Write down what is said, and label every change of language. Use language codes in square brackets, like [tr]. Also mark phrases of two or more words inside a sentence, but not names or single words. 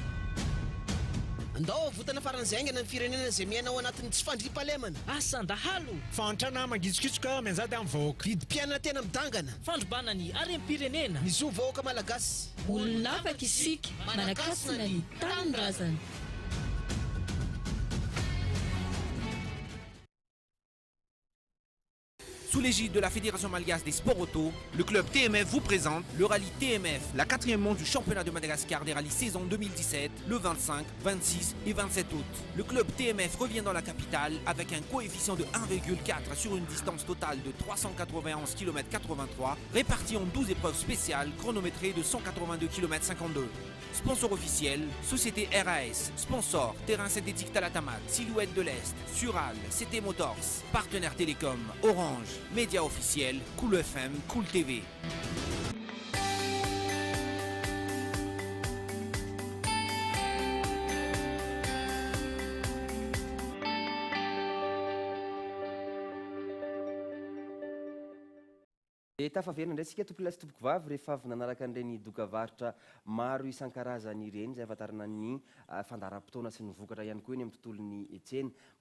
[mg] Andao avotana faran'izay aingana ny firenena izay miaina ao anatin'ny tsy fandriam-pahalemana. Asandahalo. Fantrana mangitsokitsoka mianjady amin'ny vahoaka. Vidim-pianana tena midangana. Fandrombana ny harem-pirenena. Ny zo vahoaka malagasy. Olona afaka isika, manakasina ny tanindrazana. [fr] Sous l'égide de la Fédération malgache des sports auto, le club TMF vous présente le rallye TMF, la 4e manche du championnat de Madagascar des rallyes saison 2017, le 25, 26 et 27 août. Le club TMF revient dans la capitale avec un coefficient de 1,4 sur une distance totale de 391 km 83, répartie en 12 épreuves spéciales chronométrées de 182 km 52. Sponsor officiel, Société RAS. Sponsor, Terrain synthétique Talatamat, Silhouette de l'Est, Sural, CT Motors. Partenaire Télécom, Orange. Média officiel, Cool FM, Cool TV. [mg] Tafaverina indray sika tompolasy tompoko vavy rehefa avy nanaraka an'ireny dokavarotra maro isan-karazany ireny izay ahafantarana ny fandaharam-potoana sy ny vokatra ihany koa eny amin'ny tontolon'ny tsena.